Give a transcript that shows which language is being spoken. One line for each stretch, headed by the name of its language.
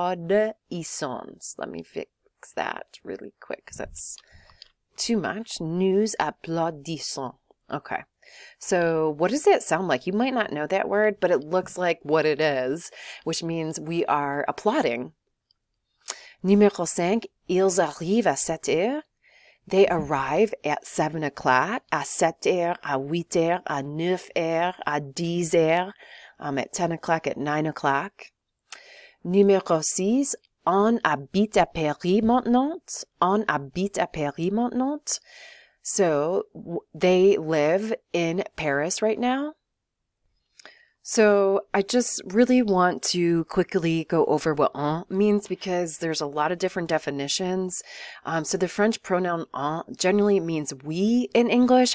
English: Let me fix that really quick because that's too much.
French: Nous applaudissons.
English: Okay. So what does that sound like? You might not know that word, but it looks like what it is, which means we are applauding.
French: Numéro 5, ils arrivent à 7 heures.
English: They arrive at 7 o'clock,
French: à 7 heures, à 8 heures, à 9 heures, à 10 heures,
English: at 10 o'clock, at 9 o'clock.
French: Numéro 6, on habite à Paris maintenant. On habite à Paris maintenant.
English: So they live in Paris right now. So I just really want to quickly go over what "en" means because there's a lot of different definitions. So the French pronoun "en" generally means we in English.